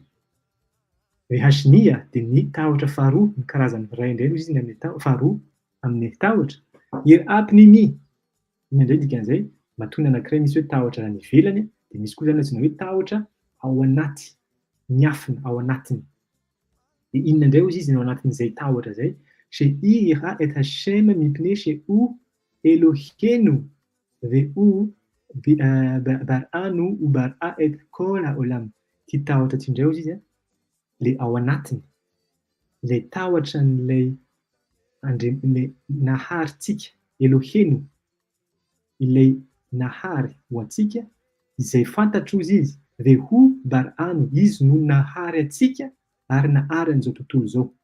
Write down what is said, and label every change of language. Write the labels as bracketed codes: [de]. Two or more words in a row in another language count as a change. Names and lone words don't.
[mg] Rehashnia de ny tahotra faharoa, ny karazany ray indray izy ny amin'ny faharoa amin'ny tahotra. [he] יראה פנימית, [mg] iny indray dikan'izay matoana anankiray misy hoe tahotra any ivelany de misy koa zany antsoina hoe tahotra ao anaty, miafina ao anatiny. De inona indray hozy izy ao anatin'izay tahotra zay? [he] שיירא את השם מפני שהוא אלוהינו והוא בראנו וברא את כל העולם. [mg] Ty tahotra ty indray hozy izy le ao anatiny, le tahotran'ilay le naharitsika Elohenu, ilay nahary ho antsika izay fantatro izy izy, [he] והוא בראנו, [mg] izy no nahary atsika ary nahary an'izao tontolo zao.